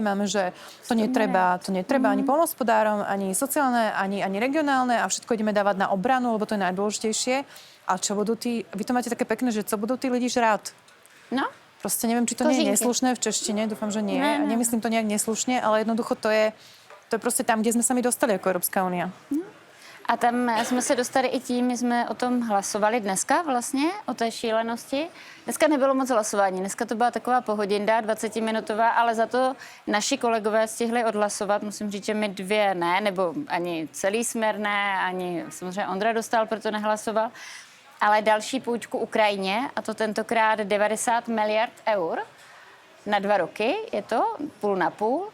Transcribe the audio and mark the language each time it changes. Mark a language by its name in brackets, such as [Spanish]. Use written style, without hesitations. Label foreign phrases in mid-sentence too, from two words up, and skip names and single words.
[Slovak] Máme, že to netreba ani poľnohospodárom, ani sociálne, ani regionálne a všetko ideme dávať na obranu, lebo to je najdôležitejšie. A čo budú vy to máte také pekné, že co budú tí ľudí žrát? No. Proste neviem, či to nie je neslušné v češtine, dúfam, že nie. [Czech] Ne. [Slovak] Nemyslím to nejak neslušne, ale jednoducho to je proste tam, kde sme sa my dostali ako Európska únia. [Czech] A tam jsme se dostali i tím, my jsme o tom hlasovali dneska vlastně, o té šílenosti. Dneska nebylo moc hlasování, dneska to byla taková pohodinda, 20-minutová, ale za to naši kolegové stihli odhlasovat, musím říct, že my dvě ne, nebo ani celý směr ne, ani samozřejmě Ondra dostal, proto nehlasoval, ale další půjčku Ukrajině, a to tentokrát 90 miliard eur na 2 roky, je to půl na půl.